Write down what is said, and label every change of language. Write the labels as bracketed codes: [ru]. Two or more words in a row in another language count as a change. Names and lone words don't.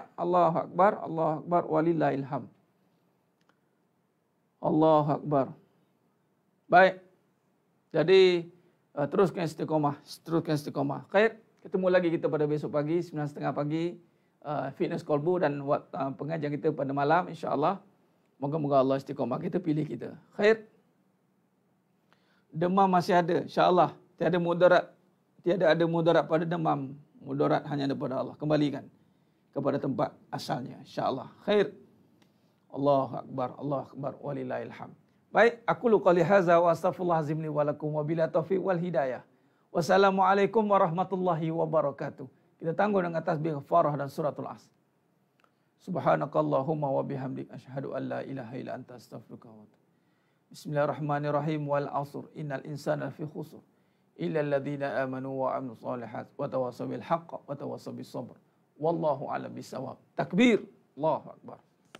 [ar] الله أكبر، الله أكبر، ولله الحمد. الله أكبر. [ms] Baik. Jadi, teruskan istiqomah. Khair. Ketemu lagi kita pada besok pagi, 9.30 pagi. Fitness Kolbu dan pengajian kita pada malam, insyaAllah. Moga-moga Allah istiqomah kita, pilih kita. Khair. Demam masih ada, insyaAllah. Tiada ada mudarat pada demam. Mudarat hanya daripada Allah. Kembalikan kepada tempat asalnya, insyaAllah. Khair. [ar] الله أكبر، الله أكبر، ولله الحمد. Baik, أقول قولي هذا وأستغفر الله العظيم لي ولكم وبالله التوفيق والهداية. والسلام عليكم ورحمة الله وبركاته. [ms] Kita tangguh dengan tasbih Farah dan suratul Asr. [ar] سبحانك اللهم وبحمدك أشهد أن لا إله إلا أنت أستغفرك وأتوب. بسم الله الرحمن الرحيم. والعصر إن الإنسان لفي خسر إلا الذين آمنوا وعملوا الصالحات وتواصوا بالحق وتواصوا بالصبر. والله أعلم بالصواب. تكبير. الله أكبر.